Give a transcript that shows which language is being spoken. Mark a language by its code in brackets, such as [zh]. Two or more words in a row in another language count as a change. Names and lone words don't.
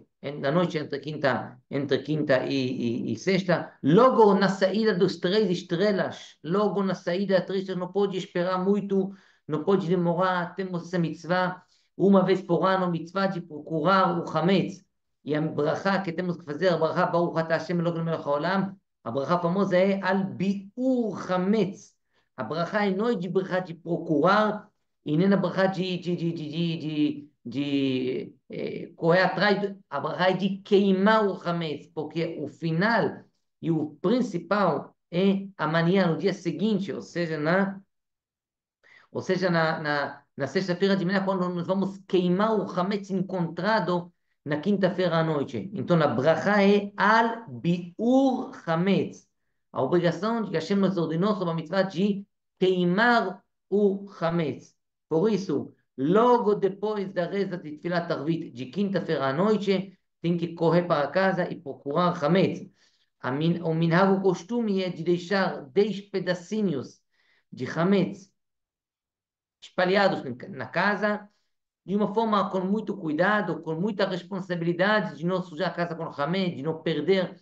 [pt] Na noite entre quinta e sexta, logo na saída dos três estrelas, logo na saída das três estrelas, não pode esperar muito, não pode demorar. Temos essa mitzvah, uma vez por ano, mitzvah de procurar o Hametz. E a bracha que temos que fazer, a bracha [he] ברוך אתה השם אלוהינו מלך העולם, [pt] a bracha famosa é [he] על ביעור חמץ. [pt] A bracha não é de bracha de procurar, e nem a bracha de correr atrás, a bracha é de queimar o Hametz, porque o final e o principal é amanhã, no dia seguinte, ou seja, na sexta-feira de manhã, quando nós vamos queimar o Hametz encontrado na quinta-feira à noite. Então, a bracha é [he] על ביעור חמץ. [pt] A obrigação de que Hashem nos ordenou sobre a mitzvah de queimar o Hametz. Por isso, logo depois da reza de [he] תפילת ערבית [pt] de quinta-feira à noite, tem que correr para casa e procurar Hametz. O minhag, o costume é de deixar 10 pedacinhos de Hametz espalhados na casa, de uma forma com muito cuidado, com muita responsabilidade, de não sujar a casa com ramê, de não perder.